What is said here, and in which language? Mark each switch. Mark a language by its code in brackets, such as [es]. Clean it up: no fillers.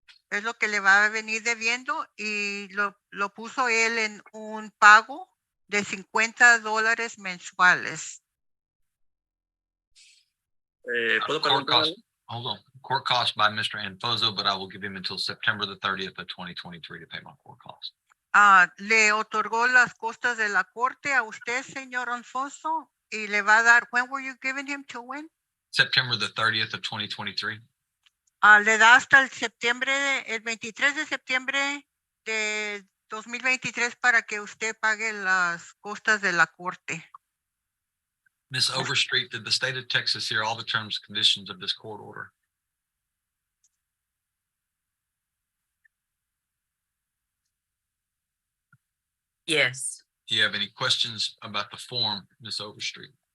[es] Es lo que le va a venir debiendo y lo puso él en un pago de $50 mensuales. ¿Puedo [en] Court [es] preguntar [en] cost, hold on, court cost by Mr. Enfozo, but I will give him until September the 30th of 2023 to pay my court cost. [es] Le otorgó las costas de la corte a usted, señor Enfozo, y le va a dar, [en] when were you giving him to when? September the 30th of 2023. [es] Le da hasta el 23 de septiembre de 2023 para que usted pague las costas de la corte. [en] Ms. Overstreet, did the state of Texas hear all the terms and conditions of this court order? Yes. Do you have any questions about the form, Ms. Overstreet?